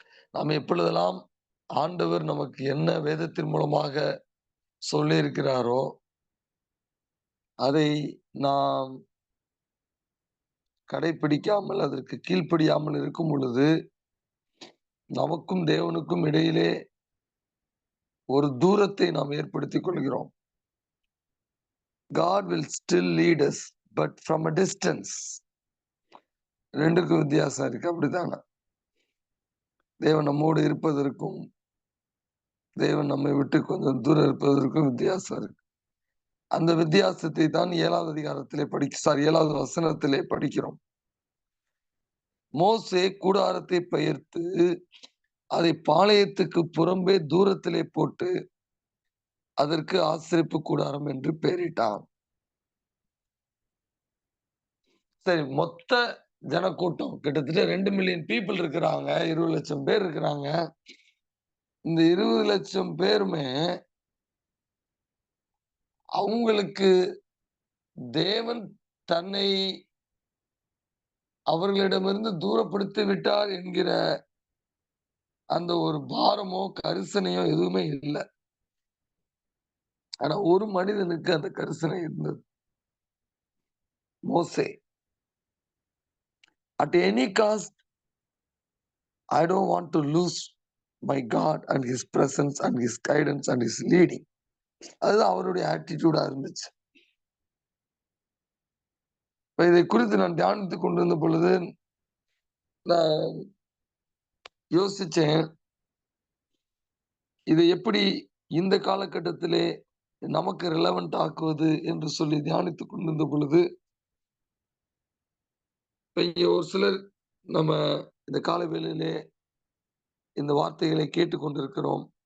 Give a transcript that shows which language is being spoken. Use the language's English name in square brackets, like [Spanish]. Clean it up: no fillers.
[Tamil] நாம் எப்பொழுதெல்லாம் ஆண்டவர் நமக்கு என்ன வேதத்தின் மூலமாக சொல்லியிருக்கிறாரோ அதை நாம் கடைபிடிக்காமல் அதற்கு கீழ்ப்படியாமல் இருக்கும் பொழுது நமக்கும் தேவனுக்கும் இடையிலே ஒரு தூரத்தை நாம் ஏற்படுத்திக் கொள்கிறோம். [English] God will still lead us, but from a distance. [Tamil] ரெண்டுக்கும் வித்தியாசம் இருக்கு. அப்படித்தானே? தேவன் நம்மோடு இருப்பதற்கும் தேவன் நம்மை விட்டு கொஞ்சம் தூரம் இருப்பதற்கும் வித்தியாசம் இருக்கு. அந்த வித்தியாசத்தை தான் 7வது அதிகாரத்திலே 7வது வசனத்திலே படிக்கிறோம். மோசே கூடாரத்தை பெயர்த்து அதை பாளையத்துக்கு புறம்பே தூரத்திலே போட்டு அதற்கு ஆசரிப்பு கூடாரம் என்று பெயரிட்டான். சரி, மொத்த ஜனக்கூட்டம் கிட்டத்தட்ட 2,000,000 பீப்புள் இருக்கிறாங்க. 20,00,000 பேர் இருக்கிறாங்க. இந்த 20,00,000 பேருமே அவங்களுக்கு தேவன் தன்னை அவர்களிடமிருந்து தூரப்படுத்தி விட்டார் என்கிற அந்த ஒரு பாரமோ கரிசனையோ எதுவுமே இல்லை. ஆனா ஒரு மனிதனுக்கு அந்த கரிசனை இருந்தது. மோசே. [English] At any cost, I don't want to lose my God and his presence and his guidance and his leading. [Tamil] அதுதான் அவருடைய ஆட்டிடியூடா இருந்துச்சு. இப்ப இதை குறித்து நான் தியானித்துக் கொண்டிருந்த பொழுது நான் யோசிச்சேன், இதை எப்படி இந்த காலகட்டத்திலே நமக்கு ரிலவெண்ட் ஆக்குவது என்று சொல்லி தியானித்துக் கொண்டிருந்த பொழுது, இங்க ஒரு சிலர் நம்ம இந்த கால வேளையிலே இந்த வார்த்தைகளை கேட்டுக்கொண்டிருக்கிறோம்.